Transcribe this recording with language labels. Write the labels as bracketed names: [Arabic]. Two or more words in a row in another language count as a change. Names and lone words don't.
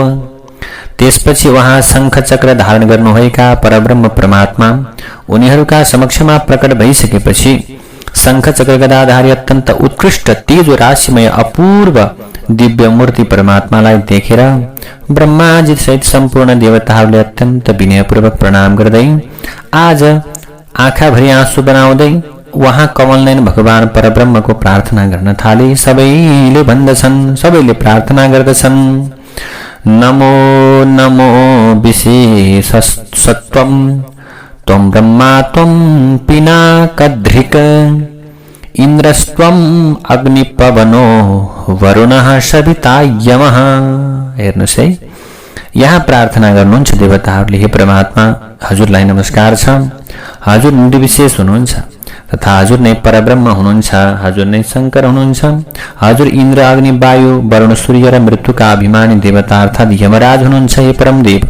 [Nepali] त्यसपछि उहाँ शंख चक्र धारण गर्नुभएका परब्रह्म परमात्मा उनीहरूका समक्षमा प्रकट भइसकेपछि शंख चक्र गदाधारी अत्यन्त उत्कृष्ट तेज राशिमय अपूर्व दिव्य मूर्ति परमात्मालाई देखेर ब्रह्माजी सहित सम्पूर्ण देवताहरूले अत्यन्त विनयपूर्वक प्रणाम गर्दै आज आँखाभरि आँसु बनाउँदै वहाँ कमलनयन भगवान परब्रह्मको प्रार्थना गर्न थाले। सबैले भन्दछन्, सबैले प्रार्थना गर्दछन्, [Sanskrit] नमो नमो विशेषसत्वं त्वं ब्रह्मा त्वं पिनाकधृक् इन्द्रस्त्वं अग्निपवनो वरुणः सविता यमः। [Nepali] हेर्नुहोस् है, यहाँ प्रार्थना गर्नुहुन्छ देवताहरूले, हे परमात्मा, हजुरलाई नमस्कार छ। हजुर निर्विशेष हुनुहुन्छ तथा हजुर नै परब्रह्म हुनुहुन्छ। हजुर नै शंकर हुनुहुन्छ। हजुर इन्द्र, अग्नि, वायु, वरुण, सूर्य र मृत्युका अभिमानी देवता अर्थात् यमराज हुनुहुन्छ।